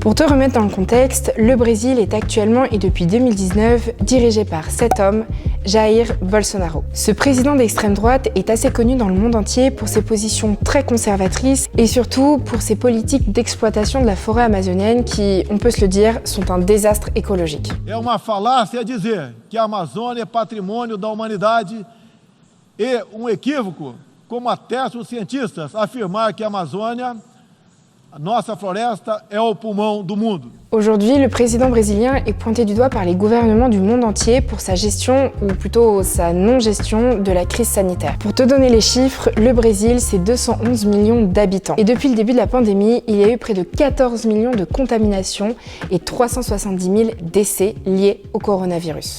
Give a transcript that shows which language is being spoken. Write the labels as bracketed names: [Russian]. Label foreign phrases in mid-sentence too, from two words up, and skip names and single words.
[French] Pour te remettre dans le contexte, le Brésil est actuellement et depuis 2019 dirigé par cet homme, Jair Bolsonaro. Ce président d'extrême droite est assez connu dans le monde entier pour ses positions très conservatrices et surtout pour ses politiques d'exploitation de la forêt amazonienne qui, on peut se le dire, sont un désastre écologique. [Portuguese] É uma falácia dizer que a Amazônia é patrimônio da humanidade e equívoco, como atestam os cientistas, afirmar que a Amazônia, a nossa floresta, é o pulmão do mundo. [French] Aujourd'hui, le président brésilien est pointé du doigt par les gouvernements du monde entier pour sa gestion, ou plutôt sa non-gestion, de la crise sanitaire. Pour te donner les chiffres, le Brésil, c'est 211 millions d'habitants. Et depuis le début de la pandémie, il y a eu près de 14 millions de contaminations et 370 000 décès liés au coronavirus.